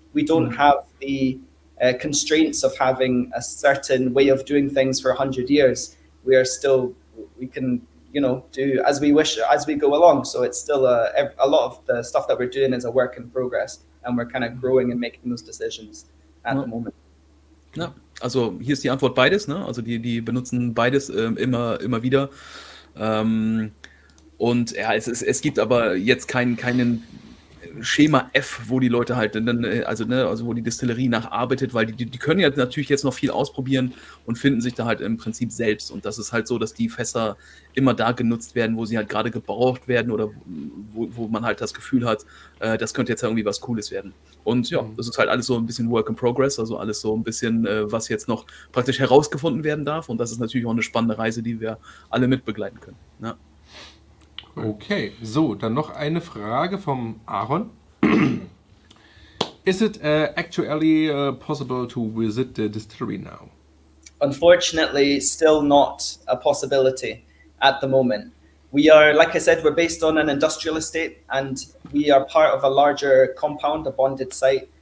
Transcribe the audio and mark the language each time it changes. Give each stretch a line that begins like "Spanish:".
English: We don't have the constraints of having a certain way of doing things for 100 years. We can, do as we wish as we go along. So it's still a lot of the stuff that we're doing is a work in progress, and we're kind of growing and making those decisions at the moment.
German: Ja, also hier ist die Antwort beides, ne? Also die benutzen beides immer wieder. Und ja, es gibt aber jetzt keinen Schema F, wo die Leute halt dann, also wo die Distillerie nacharbeitet, weil die können ja natürlich jetzt noch viel ausprobieren und finden sich da halt im Prinzip selbst. Und das ist halt so, dass die Fässer immer da genutzt werden, wo sie halt gerade gebraucht werden oder wo man halt das Gefühl hat, das könnte jetzt irgendwie was Cooles werden. Und ja, das ist halt alles so ein bisschen Work in Progress, also alles so ein bisschen, was jetzt noch praktisch herausgefunden werden darf. Und das ist natürlich auch eine spannende Reise, die wir alle mitbegleiten können. Ja. Okay, so, dann noch eine Frage vom Aaron.
English: Is it actually possible to visit the distillery now? Unfortunately, still not a possibility at the moment. We are, like I said, we're based on an industrial estate, and we are part of a larger compound, a bonded site.